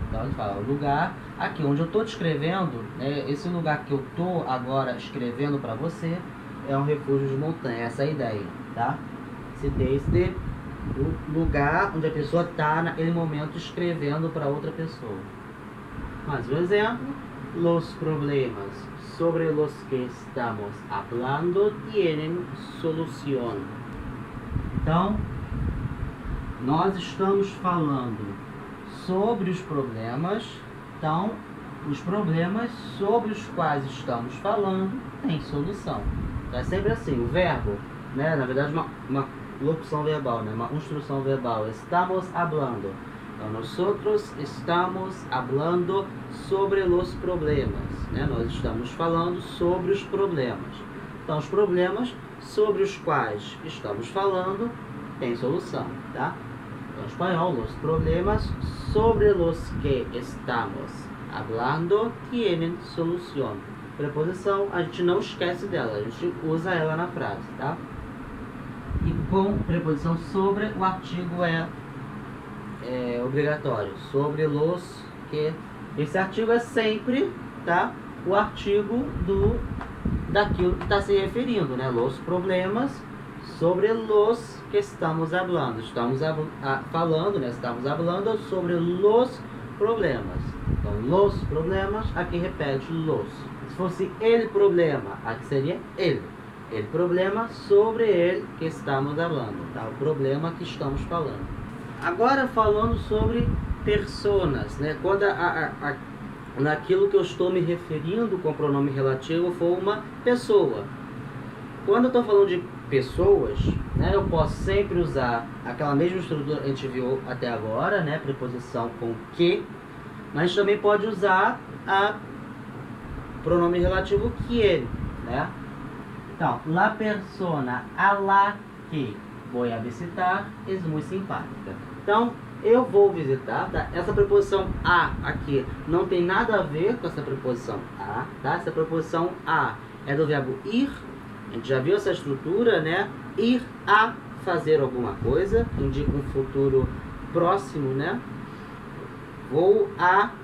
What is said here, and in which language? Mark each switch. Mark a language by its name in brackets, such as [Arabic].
[Portuguese] Então, ele fala, o lugar aqui onde eu estou descrevendo, esse lugar que eu estou agora escrevendo para você, é um refúgio de montanha. Essa é a ideia, tá? Esse desde, o lugar onde a pessoa está naquele momento escrevendo para outra pessoa. Mais um exemplo. [Spanish] Los problemas sobre los que estamos hablando tienen solución. [Portuguese] Então, nós estamos falando sobre os problemas. Então, os problemas sobre os quais estamos falando têm solução. Então, é sempre assim, o verbo, né? Na verdade, uma locução verbal, né? Uma construção verbal. [Spanish] Estamos hablando. [Portuguese] Então, [Spanish] nosotros estamos hablando [Portuguese] sobre os problemas, né? Nós estamos falando sobre os problemas. Então, os problemas sobre os quais estamos falando têm solução, tá? Então, em espanhol, os problemas sobre os que [Spanish] estamos hablando tienen solución. [Portuguese] Preposição, a gente não esquece dela, a gente usa ela na frase, tá? E com preposição sobre, o artigo é obrigatório. Sobre los que... Esse artigo é sempre, tá? O artigo daquilo que está se referindo, né? [Spanish] Los problemas sobre los que estamos hablando. [Portuguese] Estamos falando, né? [Spanish] Estamos hablando sobre los problemas. [Portuguese] Então, los problemas, aqui repete los. Se fosse el problema, aqui seria el. [Spanish] El problema sobre el que [Portuguese] estamos falando, tá? O problema que estamos falando. Agora falando sobre personas, né? Quando naquilo que eu estou me referindo com o pronome relativo for uma pessoa. Quando eu estou falando de pessoas, né? Eu posso sempre usar aquela mesma estrutura que a gente viu até agora, né? Preposição com que, mas também pode usar a pronome relativo quién, né? [Spanish] Então, la persona a la que voy a visitar es muy simpática. [Portuguese] Então, eu vou visitar, tá? Essa preposição a aqui não tem nada a ver com essa preposição a, tá? Essa preposição a é do verbo ir. A gente já viu essa estrutura, né? Ir a fazer alguma coisa, indica um futuro próximo, né? Vou a